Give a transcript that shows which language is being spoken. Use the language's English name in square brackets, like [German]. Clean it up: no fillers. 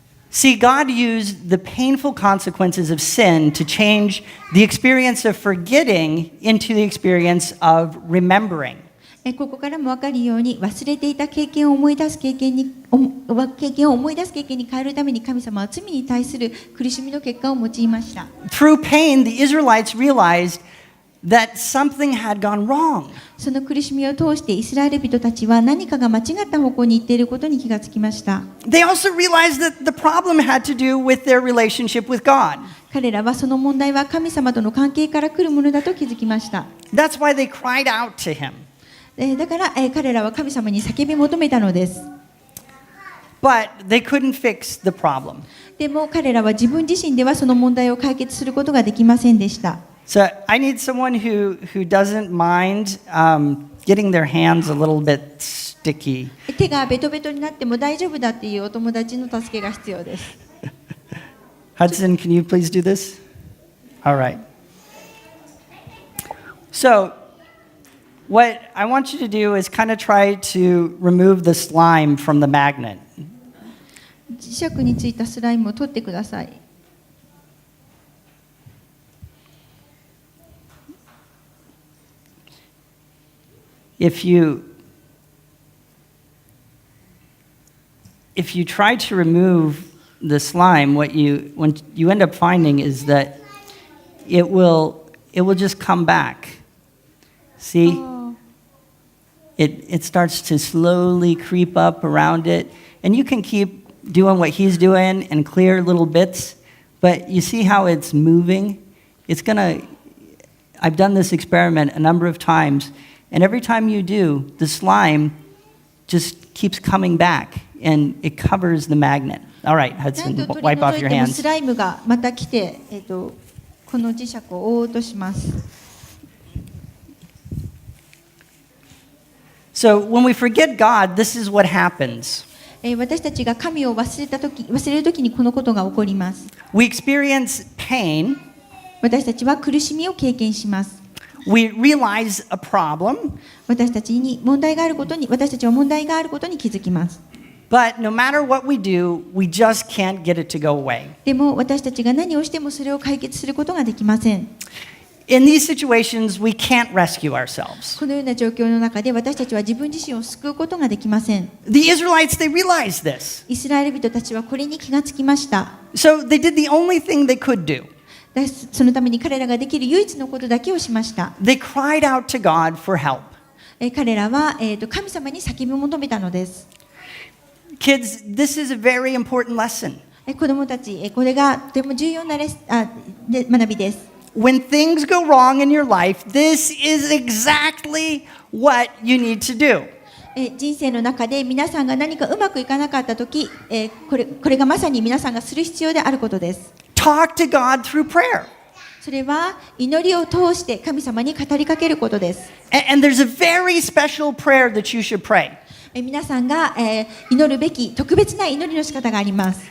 [English] See, God used the painful consequences of sin to change the experience of forgetting into the experience of remembering. [Japanese] ここからも分かるように忘れていた経験を思い出す経験に変えるために神様は罪に対する苦しみの結果を用いました。 [English] Through pain, the Israelites realized that something had gone wrong. [Japanese] その苦しみを通してイスラエル人たちは何かが間違った方向に行っていることに気がつきました。 [English] They also realized that the problem had to do with their relationship with God. [Japanese] 彼らはその問題は神様との関係から来るものだと気づきました。 [English] That's why they cried out to him. [Japanese] だから彼らは神様に叫び求めたのです。 [English] But they couldn't fix the problem. [Japanese] でも彼らは自分自身ではその問題を解決することができませんでした。 [English] So I need someone who doesn't mind getting their hands a little bit sticky. [Japanese] 手がベトベトになっても大丈夫だっていうお友達の助けが必要です。 [English] Hudson, can you please do this? All right. So what I want you to do is kind of try to remove the slime from the magnet. [Japanese] 磁石についたスライムを取ってください。 [English] If you try to remove the slime, what you end up finding is that it will just come back. See? Oh. It starts to slowly creep up around it, and you can keep doing what he's doing and clear little bits, but you see how it's moving? I've done this experiment a number of times. And every time you do, the slime just keeps coming back and it covers the magnet. All right, Hudson, wipe off your hands. [Japanese] スライムがまた来て、この磁石を覆おうとします。 [English] So when we forget God, this is what happens. [Japanese] 私たちが神を忘れるときにこのことが起こります。 [English] We experience pain. [Japanese] 私たちは苦しみを経験します。 [English] We realize a problem. [Japanese] 私たちは問題があることに気づきます。 [English] But no matter what we do, we just can't get it to go away. [Japanese] でも私たちが何をしてもそれを解決することができません。 [English] In these situations, we can't rescue ourselves. [Japanese] このような状況の中で私たちは自分自身を救うことができません。 [English] The Israelites, they realized this. [Japanese] イスラエル人たちはこれに気がつきました。 [English] So they did the only thing they could do. [Japanese] そのために彼らができる唯一のことだけをしました。 [English] They cried out to God for help. [Japanese] 彼らは、神様に叫び求めたのです。 [English] Kids, this is a very important lesson. [Japanese] 子どもたち、これがとても重要な学びです。 [English] When things go wrong in your life, this is exactly what you need to do. [Japanese] 人生の中で皆さんが何かうまくいかなかったとき、これがまさに皆さんがする必要であることです。 [English] Talk to God through prayer. [Japanese] それは祈りを通して神様に語りかけることです。 [English] And there's a very special prayer that you should pray. [Japanese] 皆さんが、祈るべき特別な祈りの仕方があります。